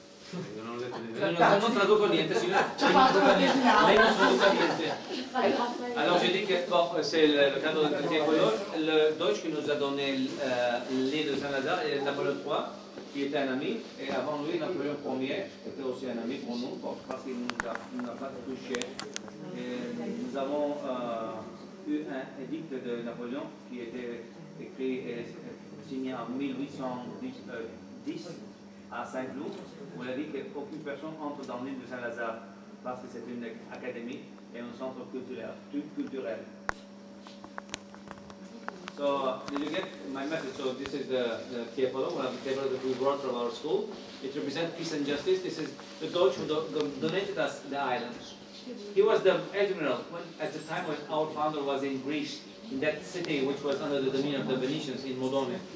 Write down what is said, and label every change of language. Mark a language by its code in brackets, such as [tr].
[it] Non ho detto niente, non traduco niente, signora, lei non traduca niente. [fr] Alors j'ai dit que bon, c'est le cadre de Tiepolo, le Deutsch qui nous a donné l'île de Saint-Lazare et Napoléon III, qui était un ami, et avant lui Napoléon Ier était aussi un ami pour nous, parce qu'il nous a pas touché. Nous avons eu un édicte de Napoléon qui était écrit signé en 1810 à Saint-Cloud, où il a dit qu'aucune personne entre dans l'île de Saint-Lazare parce que c'est une académie et un centre culturel. [en] So, did you get my message? So this is the table, one of the tables that we brought from our school. It represents peace and justice. This is the Deutsch who donated us the island. He was the admiral at the time when our founder was in Greece, in that city which was under the dominion of the Venetians in Modone.